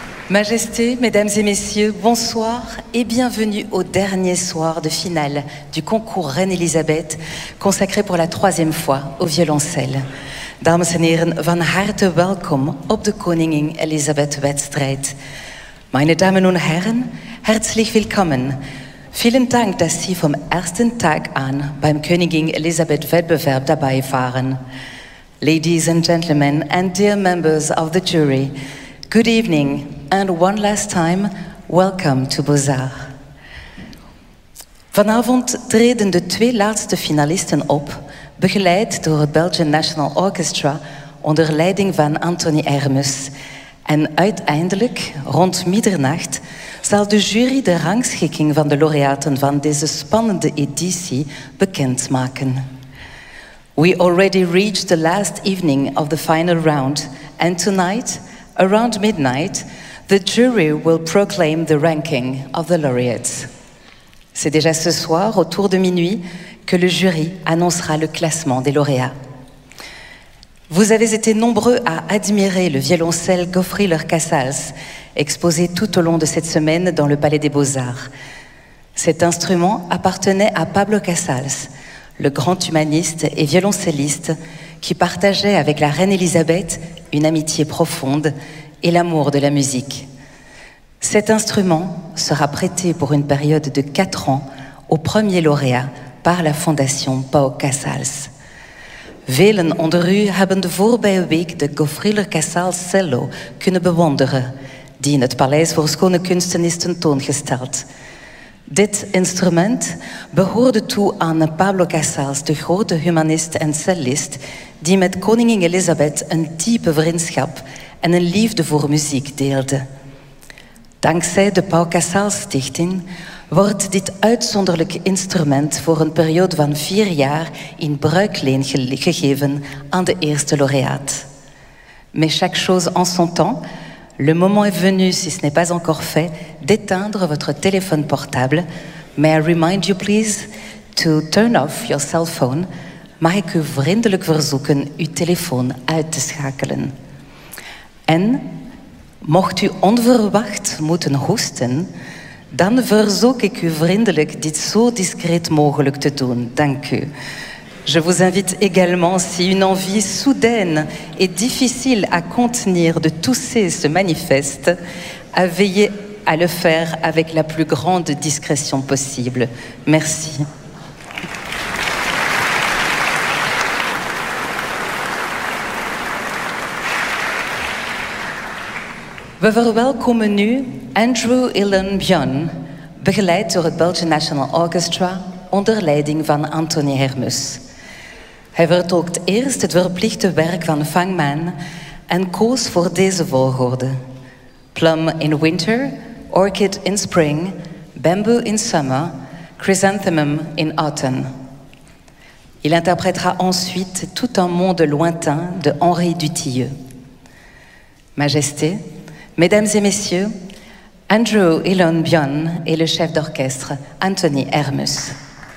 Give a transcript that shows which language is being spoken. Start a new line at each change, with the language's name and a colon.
French: Majesté, mesdames et messieurs, bonsoir et bienvenue au dernier soir de finale du concours Reine Elisabeth, consacré pour la troisième fois au violoncelle.
Dutch: Dames en heren, van harte welkom op de Koningin Elisabeth wedstrijd.
German: Meine Damen und Herren, herzlich willkommen. Vielen Dank, dass Sie vom ersten Tag an beim Koningin Elisabeth Wettbewerb dabei waren.
English: Ladies and gentlemen and dear members of the jury, good evening and one last time, welcome to Beaux-Arts.
Dutch: Vanavond treden de twee laatste finalisten op, begeleid door het Belgian National Orchestra onder leiding van Anthony Hermes. En uiteindelijk, rond middernacht, zal de jury de rangschikking van de laureaten van deze spannende editie bekendmaken.
English: We already reached the last evening of the final round, and tonight, around midnight, the jury will proclaim the ranking of the laureates.
French: C'est déjà ce soir, autour de minuit, que le jury annoncera le classement des lauréats. Vous avez été nombreux à admirer le violoncelle Goffriller Casals, exposé tout au long de cette semaine dans le Palais des Beaux-Arts. Cet instrument appartenait à Pablo Casals, le grand humaniste et violoncelliste qui partageait avec la reine Elisabeth une amitié profonde et l'amour de la musique. Cet instrument sera prêté pour une période de 4 ans au premier lauréat par la Fondation Pau Casals.
Dutch: Velen onder u hebben de voorbije week de Goffriller Casals cello kunnen bewonderen, die in het Paleis voor Schone Kunsten is tentoongesteld. Dit instrument behoorde toe aan Pablo Casals, de grote humanist en cellist, die met koningin Elisabeth een diepe vriendschap en een liefde voor muziek deelde. Dankzij de Pau Casals Stichting wordt dit uitzonderlijk instrument voor een periode van 4 jaar in bruikleen gegeven aan de eerste laureaat.
French: Mais chaque chose en son temps, le moment est venu, si ce n'est pas encore fait, d'éteindre votre téléphone portable.
English: May I remind you please to turn off your cell phone.
Dutch: Mag ik u vriendelijk verzoeken uw telefoon uit te schakelen. En mocht u onverwacht moeten hoesten, dan verzoek ik u vriendelijk dit zo discreet mogelijk te doen. Dank u.
French: Je vous invite également, si une envie soudaine et difficile à contenir de tousser se manifeste, à veiller à le faire avec la plus grande discrétion possible. Merci.
Dutch: We verwelkomen nu Andrew Ilan Bjorn, begeleid door het Belgian National Orchestra onder leiding van Anthony Hermes. Hij vertolkt eerst het verplichte werk van Fangman en koos voor deze volgorde: Plum in Winter, Orchid in Spring, Bamboo in Summer, Chrysanthemum in Autumn.
French: Il interprétera ensuite Tout un monde lointain de Henri Dutilleux. Majesté, mesdames et messieurs, Andrew Ilan Bjorn et le chef d'orchestre Anthony Hermes.